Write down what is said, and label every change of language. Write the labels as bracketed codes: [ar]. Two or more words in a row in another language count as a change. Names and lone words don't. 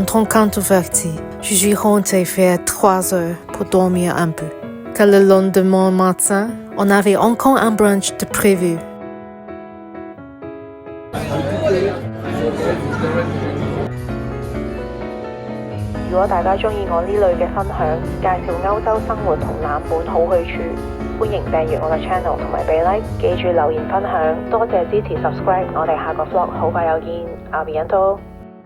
[fr] tant qu'introvertie, je suis rentrée vers 3 heures pour dormir un peu. Car le lendemain matin, on avait encore un brunch de prévu. [yue] 如果大家鍾意我呢類嘅分享，介紹歐洲生活同冷門好去處，歡迎訂閱我嘅 channel 同埋俾 like， 記住留言分享，多謝支持 subscribe， 我哋下個 vlog 好快有見， [fr] à bientôt。